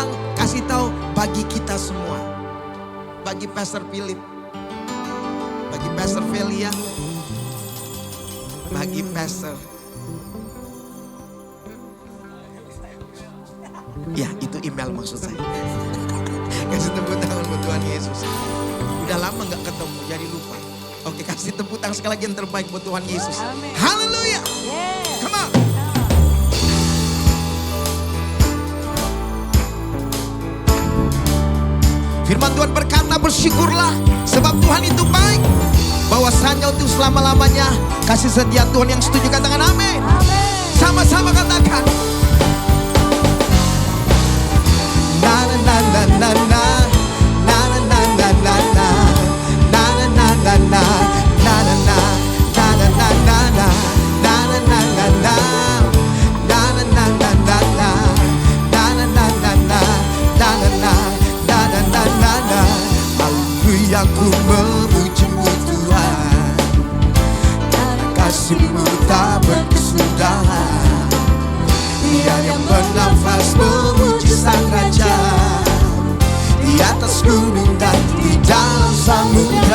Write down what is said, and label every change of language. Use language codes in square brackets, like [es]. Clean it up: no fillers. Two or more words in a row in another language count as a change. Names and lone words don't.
[id] Kasih tahu bagi kita semua. Bagi Pastor Philip, bagi Pastor Velia, bagi Pastor. Ya, itu email maksud saya. Kasih tepuk tangan buat Tuhan Yesus. Udah lama gak ketemu, jadi lupa. Oke, kasih tepuk tangan sekali lagi yang terbaik buat Tuhan Yesus. Haleluya. [en] Come on. [id] Firman Tuhan berkata, bersyukurlah sebab Tuhan itu baik. Bahwasanya untuk selama-lamanya kasih setia Tuhan. Yang setuju katakan amin. Sama-sama katakan. Na na na na na na. Na na na na na na. Na na na na na. Na na na. Na na na na na. Na na na na na. Na na na na na na. Na na na na na. Na na na. Na na na na na. Haleluya, ku memuji-Mu Tuhan. Kasih-Mu tak berkesudahan. Dia yang bernafas memuji Sang Raja di atas gunung dan di dalam samudra.